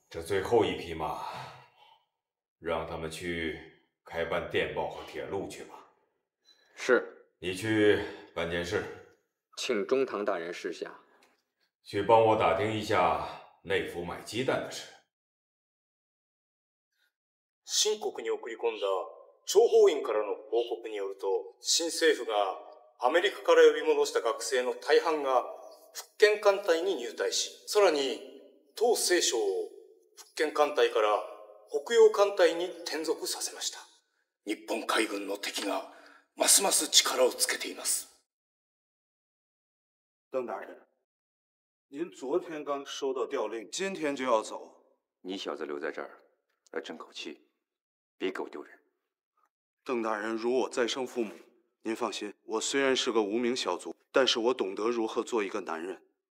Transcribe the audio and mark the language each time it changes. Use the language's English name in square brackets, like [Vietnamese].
[Chinese] 这最后一批嘛，让他们去开办电报和铁路去吧。是。你去办件事，请中堂大人示下。去帮我打听一下内府买鸡蛋的事。 [Japanese] 新国に送り込んだ諜報員からの報告によると、新政府がアメリカから呼び戻した学生の大半が福建艦隊に入隊し、さらに当清将を福建艦隊から北洋艦隊に転属させました。日本海軍の敵がますます力をつけています。 [Chinese] 邓大人，您昨天刚收到调令，今天就要走。你小子留在这儿，来争口气，别给我丢人。邓大人如我再生父母，您放心，我虽然是个无名小卒，但是我懂得如何做一个男人。